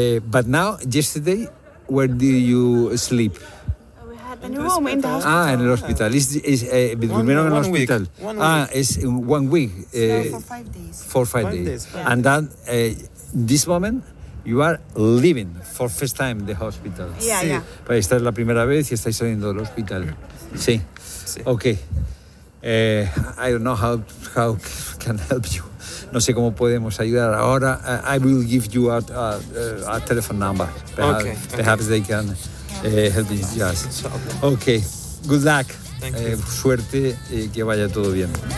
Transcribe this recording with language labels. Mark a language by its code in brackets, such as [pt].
[en] But now yesterday, where do you sleep? We had a new room in the hospital. [es] Ah, en el hospital. Durmieron en el hospital. [en] Week. [es] Ah, es [en] 1 week. For five days. And then this moment you are leaving for first time the hospital. Yeah, [es] sí. Esta es la primera vez y estáis saliendo del hospital. Sí. Okay. [en] I don't know how can help you. [es] No sé cómo podemos ayudar ahora. [en] I will give you a telephone number. Perhaps they can help you. Yes. Okay. Good luck. Thank you. [es] Suerte y que vaya todo bien.